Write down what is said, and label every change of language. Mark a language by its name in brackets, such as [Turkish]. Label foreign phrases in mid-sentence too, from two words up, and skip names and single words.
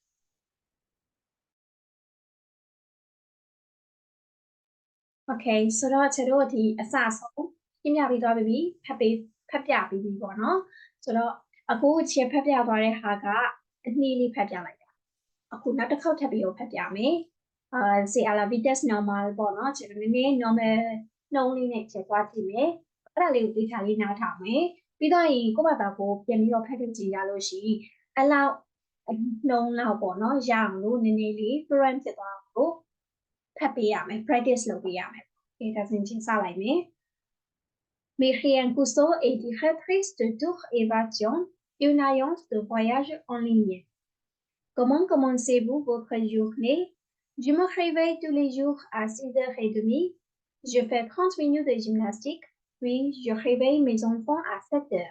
[Burmese] โอเคဆိုတော့ခြေတို့ဒီအစဆုံးပြပြပြီးသွားပြီဖတ်ပြပြီးပြီပေါ့နော်ဆိုတော့အခုခြေဖတ်ပြသွားတဲ့ဟာကအနည်း လေးဖတ်ပြလိုက်တာအခုနောက်တစ်ခေါက်ထပ်ပြီးတော့ဖတ်ပြမယ် [French] c'est à la vitesse normale [Burmese] ပေါ့နော်ခြေတို့နည်းနည်း normal နှုန်းလေး နဲ့ခြေသွားကြည့်မယ်အဲ့ဒါလေးကိုသိထားလေးနားထောင်မယ်ပြီးတော့ရင်ကိုယ့်ဘာသာကိုပြန်ပြီးတော့ဖတ်ပြကြည့်ရလို့ရှိရင်အဲ့လောက်နှုန်းလောက်ပေါ့နော်ရအောင်လို့နည်းနည်းလေး fluent ဖြစ်သွားအောင်လို့ဖတ်ပေးရမယ် practice လုပ်ပေးရမယ်ဒါဆိုရင်ချင်းစလိုက်မယ် [French] Myriam Cousteau est directrice de Tour Évasion, une agence de voyage en ligne. Comment commencez-vous votre journée? Je me réveille tous les jours à 6h30. Je fais 30 minutes de gymnastique, puis je réveille mes enfants à 7h.